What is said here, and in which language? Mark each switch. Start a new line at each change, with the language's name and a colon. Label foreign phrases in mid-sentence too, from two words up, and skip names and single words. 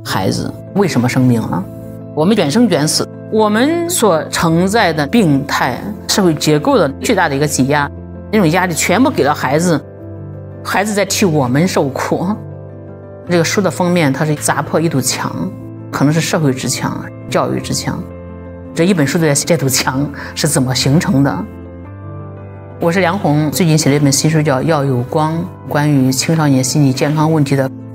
Chinese: 孩子為什麼生病了？我們捲生捲死，我們所承載的病態、社會結構的巨大的一個擠壓，那種壓力全部給了孩子，孩子在替我們受苦。這個書的封面，它是砸破一堵牆，可能是社會之牆、教育之牆。這一本書的這堵牆是怎麼形成的？我是梁紅，最近寫了一本新書叫《要有光》，關於青少年心理健康問題的。